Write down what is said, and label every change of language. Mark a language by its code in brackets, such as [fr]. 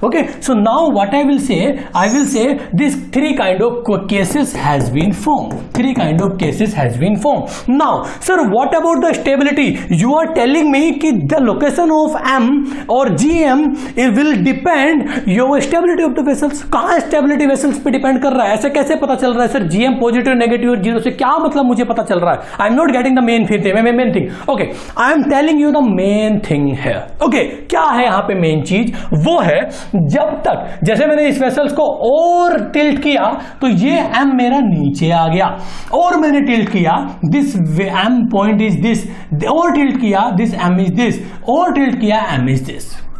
[en] Okay, so now what I will say this three kind of cases has been formed. Now sir, what about the stability? You are telling me कि the location of M or GM it will depend your stability of the vessels. [hi] कहाँ stability vessels पे depend कर रहा है? ऐसे कैसे पता चल रहा है सर? GM पॉजिटिव नेगेटिव और 0 से क्या मतलब मुझे पता चल रहा है? [en] I am not getting the main thing. Okay, I am telling you the main thing here. [hi] Okay, क्या है यहाँ पे मेन चीज? वो है जब तक, जैसे मैंने इस वेसल्स को और टिल्ट किया तो ये M मेरा नीचे आ गया, और मैंने टिल्ट किया [en] this M point is this, [hi] और टिल्ट किया दिस M इज दिस, और टिल्ट किया M इज दिस.